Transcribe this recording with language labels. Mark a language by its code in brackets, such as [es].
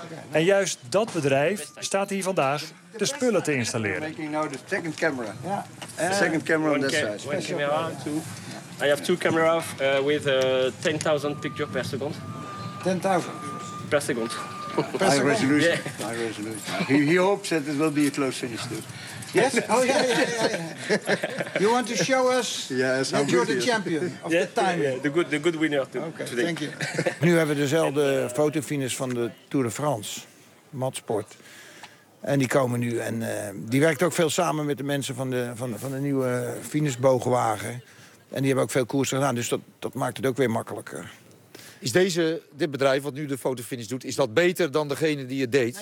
[nl] En juist dat bedrijf staat hier vandaag de spullen te installeren. [en] I have two camera with 10,000 pictures per second. 10,000? Per second. High resolution. Yeah. High resolution. He hopes that it will be a close finish too. Yes? Oh, yeah. You want to show us yes, that you're the champion of yeah, the time? Yeah, the good winner too, okay, today. Thank you. [nl] Nu hebben we dezelfde fotofinish van de Tour de France, Matsport. En die komen nu. En die werkt ook veel samen met de mensen van de nieuwe finishboogwagen. En die hebben ook veel koersen gedaan, dus dat maakt het ook weer makkelijker. Is dit bedrijf wat nu de fotofinish doet, is dat beter dan degene die het deed?